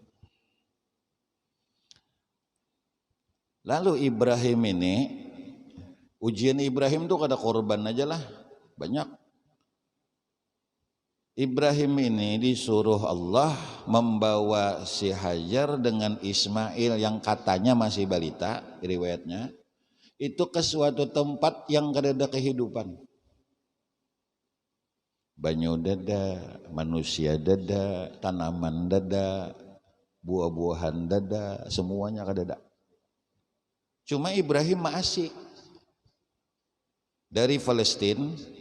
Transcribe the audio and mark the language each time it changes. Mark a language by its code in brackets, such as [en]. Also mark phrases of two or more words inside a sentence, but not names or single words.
[bjn] Lalu Ibrahim ini, ujian Ibrahim tuh kada korban aja lah, banyak. [id] Ibrahim ini disuruh Allah membawa si Hajar dengan Ismail yang katanya masih balita, riwayatnya, itu ke suatu tempat yang kada ada kehidupan. [bjn] Banyu dada, manusia dada, tanaman dada, buah-buahan dada, semuanya kada ada. [id] Cuma Ibrahim masih dari Palestina.